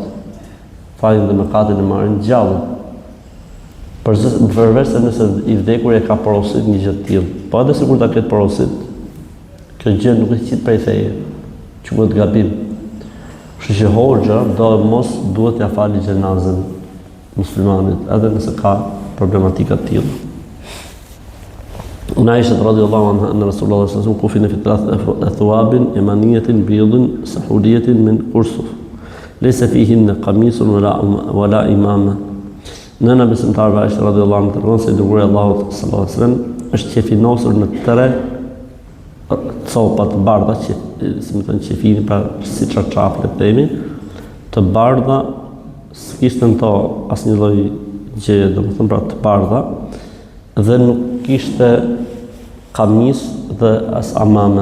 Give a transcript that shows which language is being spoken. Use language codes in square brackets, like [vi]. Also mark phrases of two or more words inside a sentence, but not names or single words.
[sq] Fajin dhe mëkatin e marrin gjallët. Përveç se nëse I vdekuri e ka porosit një gjë të tillë, po edhe sikur ta ketë porosit, kjo gjë nuk është qitë prej feje, që bëhet gabim. Kështu që hoxha mos duhet t'ia falë xhenazën muslimanit, edhe nëse ka problematika të tilla. [ar] عن عائشة رضي الله عنها أن رسول الله صلى الله عليه وسلم كفن في ثلاثة أثواب يمانية بيض سحولية من كرسف. ليس فيهن قميص ولا عمامة. [sq] Nëna besimtarëve Aisha [ar] رضي الله عنها [sq] tregon se dërguari Allahut [ar] صلى الله عليه وسلم [sq] është qefinosur në 3 copa të bardha, si më thënë qefini, pra si çarçaf le themi, të bardha, s'kishte në to asnjë lloj gjëje, domethënë pra të bardha, dhe nuk kishte kamis dhe as amame.